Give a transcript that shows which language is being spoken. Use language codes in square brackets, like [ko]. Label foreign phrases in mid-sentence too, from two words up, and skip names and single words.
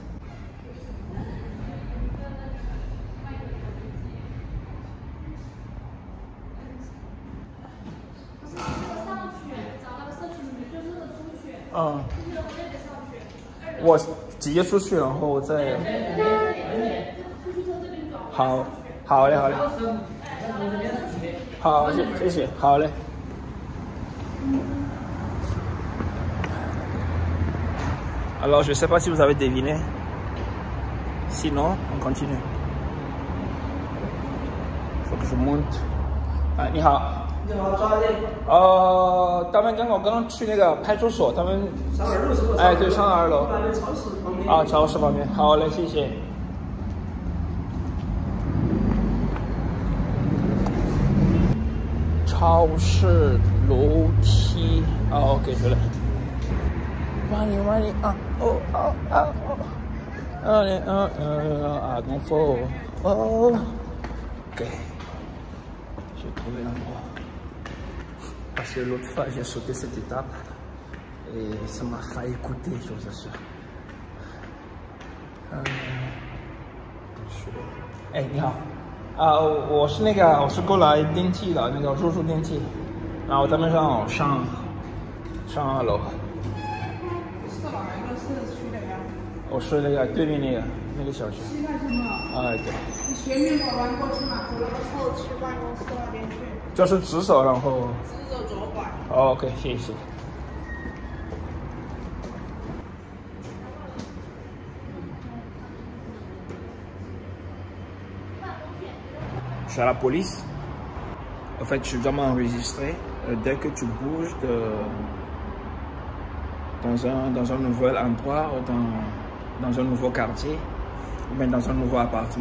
[zh] 上去，找那个社区里面，就是出去。我直接出去，然后再。好，好嘞，好嘞。好，谢谢，好嘞。 [fr] Alors, je ne sais pas si vous avez deviné. Sinon, on continue. Il faut que je monte. [zh] 你好。他们跟我刚刚去那个派出所，他们上2楼是不是？对，上2楼。超市旁边。超市旁边。好嘞，谢谢。超市楼梯。OK，回来。Money， [fr] donc faut OK， j'ai trouvé l'endroit. Parce que l'autre fois, j'ai sauté cette étape et ça m'a failli coûter, je vous assure. [zh] 你好，我是过来登记的，那个入住登记，然后他们让我上2楼。是哪一个社区的呀？我是那个对面那个小区。西泰城吗？对。你前面跑完过去嘛，走那个社区办公室那边去。就是直走，然后。 OK， 谢谢。 [fr] Je suis à la police. En fait, tu dois m'enregistrer dès que tu bouges dans un nouvel endroit ou dans un nouveau quartier ou bien dans un nouveau appartement.